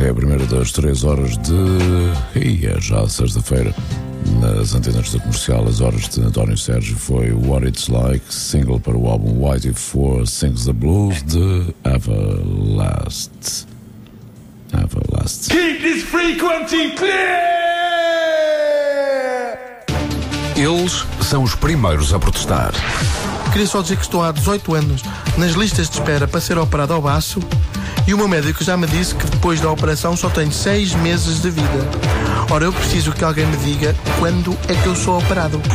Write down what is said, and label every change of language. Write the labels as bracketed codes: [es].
[pt] É a primeira das 3 horas de... E é já sexta-feira. Nas antenas do comercial, as horas de António Sérgio foi What It's Like, single para o álbum Whitey Four Sings the Blues de Everlast. Everlast. [en] Keep this frequency clear! [pt] Eles são os primeiros a protestar. Queria só dizer que estou há 18 anos nas listas de espera para ser operado ao baço e o meu médico já me disse que depois da operação só tenho 6 meses de vida. Ora, eu preciso que alguém me diga quando é que eu sou operado.